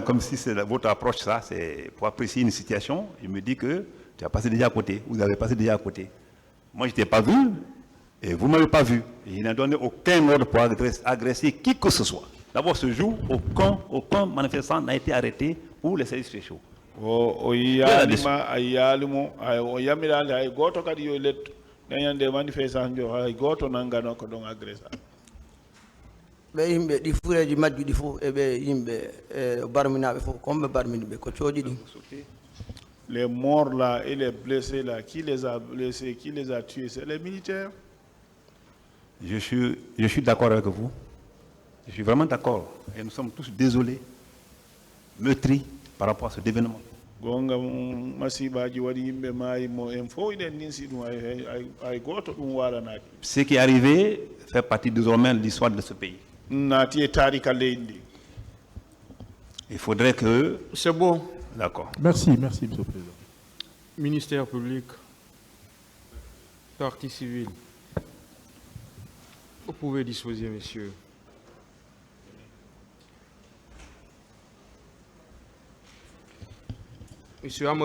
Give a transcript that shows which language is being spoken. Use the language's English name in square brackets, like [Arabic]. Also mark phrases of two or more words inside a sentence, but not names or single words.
[French] Comme si c'est votre approche, ça, c'est pour apprécier une situation. Il me dit que tu as passé déjà à côté, vous avez passé déjà à côté. Moi, je ne t'ai pas vu et vous ne m'avez pas vu. Et je n'ai donné aucun ordre pour agresser qui que ce soit. D'abord, ce jour, aucun manifestant n'a été arrêté pour les services spéciaux. [Fula] o yaalima ay yaalimo o yamirande hay goto kadi yo letto dañande manifestation jo hay goto nangano ko ɗon agressa ɓe yimɓe ɗi fuureji majjuɗi fof eɓe yimɓe barminaɓe fof comme ɓe barmini ɓe ko cooji ɗin. [French] Les morts là et les blessés là, qui les a blessés, qui les a tués, c'est les militaires. Je suis d'accord avec vous. Je suis vraiment d'accord. Et nous sommes tous désolés, meurtris par rapport à cet événement. [Fula] Gonga masibaji wadi yimɓe maayi mo en fof iɗen ninsi ɗum hay goto ɗum waranaki. [French] Ce qui est arrivé fait partie désormais de l'histoire de ce pays. [Fula] Naati e tarika leydi ndi. [French] Il faudrait que... C'est bon. D'accord. Merci, merci, Monsieur le Président. Ministère public, partie civile. Vous pouvez disposer, messieurs. Monsieur